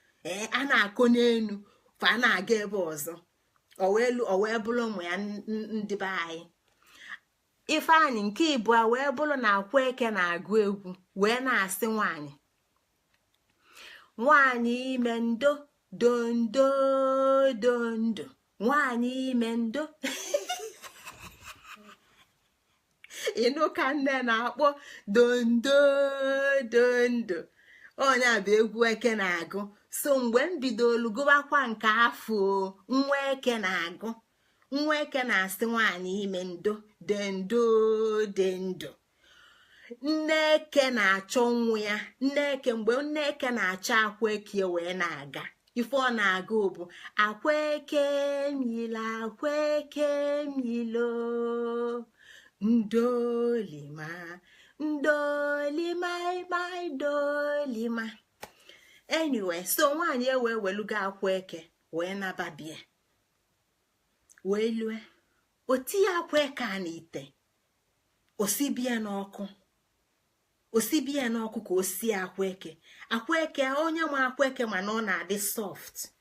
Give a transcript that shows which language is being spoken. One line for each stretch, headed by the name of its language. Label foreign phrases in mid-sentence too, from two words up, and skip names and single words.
Igbo: Ee, a na-akọ n'enu, fa a na-aga ebe ọzọ. O wee lu-, o wee bụrụ ụmụ ya n-, n-, ndị be anyị. Ifeanyị nke ịbụa wee bụrụ na akwa eke na-agụ egwu, wee na-asị nwaanyị. Nwaanyị ime ndo, dondo, dondo. Nwaanyị ime ndo. Ịnụ ka nne na-akpọ dondo, dondo. Onye a bụ egwu eke na-agụ. So, mgbe m bidolu gụbakwa nke afọ, nwa eke na-agụ. Nwa eke na-asị nwaanyị ime ndo, dendo, dendo. Nne eke na-achọ nwa ya. Nne eke, mgbe nne eke na-achọ akwa eke wee na-aga. Ife ọ na-agụ bụ, "Akwa eke milo, akwa eke milo. Ndolima, ndolima, my dolima." Anyway, so nwaanyị e wee welugo akwa eke, wee naba bie. Wee lue. O tinye akwa eke a n'ite. O si bie n'ọkụ. O si bie n'ọkụ ka o sie akwa eke. Akwa eke, onye nwe akwa eke ma na ọ na-adị soft.